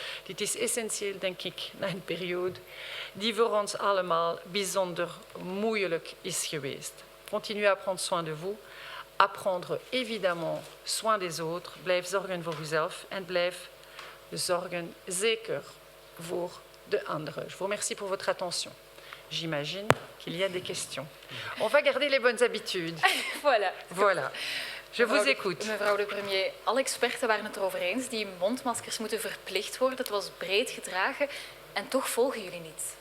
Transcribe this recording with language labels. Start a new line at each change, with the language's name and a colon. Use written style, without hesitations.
Dutch: Dit is essentieel, denk ik, na een periode die voor ons allemaal bijzonder moeilijk is geweest.
French: Continuez à prendre soin de vous, à prendre évidemment soin des autres,
Dutch: blijf zorgen voor uzelf en blijf zorgen zeker voor de anderen.
French: Je vous remercie pour votre attention. J'imagine qu'il y a des questions. On va garder les bonnes habitudes. Voilà. Je vous écoute.
Dutch: Mevrouw de premier, alle experten waren het erover eens. Die mondmaskers moeten verplicht worden. Het was breed gedragen. En toch volgen jullie niet.